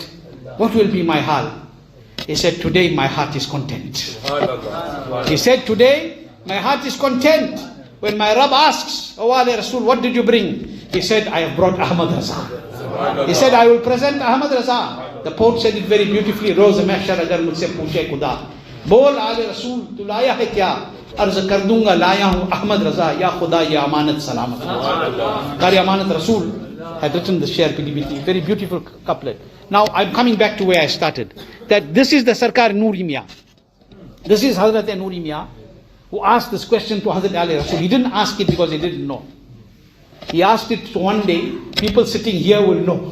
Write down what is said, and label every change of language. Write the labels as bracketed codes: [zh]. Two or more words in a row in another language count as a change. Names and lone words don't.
[en] What will be my hal? He said, today my heart is content. He said, today my heart is content. When my Rabb asks, Oh Ali Rasul, what did you bring? He said, I have brought Ahmad Raza. He said, I will present Ahmad Raza. The poet said it very beautifully, [ur] روز محشر اگر مجھ سے پوچھے خدا. بول علی رسول, تو لایا ہے کیا? عرض کر دوں گا لایا ہوں احمد رضا، یا خدا یا امانت سلامت. [en] Qari Amanat Rasul had written the Sher PDBT, very beautiful couplet. Now I'm coming back to where I started. That this is the Sarkar Noori Mian. This is Hazrat Noori Mian, who asked this question to Hazrat Ali Rasul. He didn't ask it because he didn't know. He asked it so one day, people sitting here will know.